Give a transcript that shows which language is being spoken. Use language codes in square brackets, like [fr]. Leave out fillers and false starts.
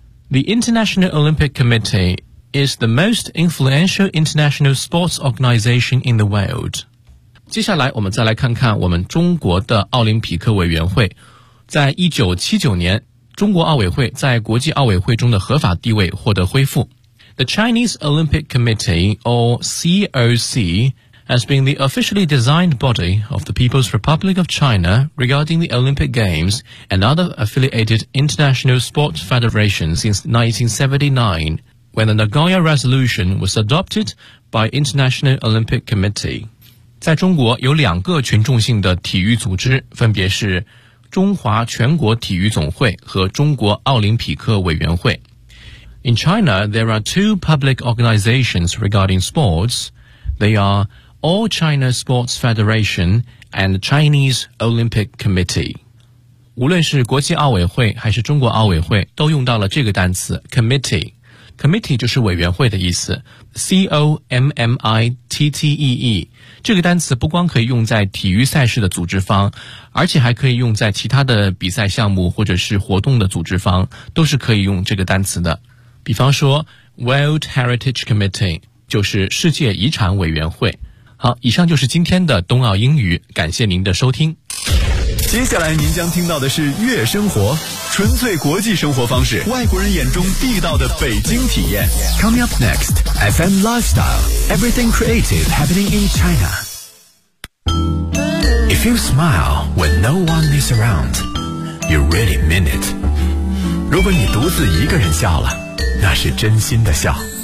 [en] The International Olympic Committee is the most influential international sports organization in the world. [zh] 接下来我们再来看看我们中国的奥林匹克委员会。在1979年，中国奥委会在国际奥委会中的合法地位获得恢复。 [en] The Chinese Olympic Committee or COC has been the officially designed body of the People's Republic of China regarding the Olympic Games and other affiliated international sports federations since 1979 when the Nagoya Resolution was adopted by International Olympic Committee。 [zh] 在中国有两个群众性的体育组织，分别是中华全国体育总会和中国奥林匹克委员会。 [en] In China, there are two public organizations regarding sports. They are All China Sports Federation and Chinese Olympic Committee. [zh] 无论是国际奥委会还是中国奥委会，都用到了这个单词 committee。 Committee 就是委员会的意思 C-O-M-M-I-T-T-E-E。这个单词不光可以用在体育赛事的组织方，而且还可以用在其他的比赛项目或者是活动的组织方，都是可以用这个单词的。比方说 World Heritage Committee 就是世界遗产委员会。好，以上就是今天的冬奥英语，感谢您的收听。接下来您将听到的是悦生活，纯粹国际生活方式，外国人眼中地道的北京体验。 [en] Coming up next, FM Lifestyle, everything creative happening in China. If you smile when no one is around, you really mean it. [zh] 如果你独自一个人笑了，那是真心的笑。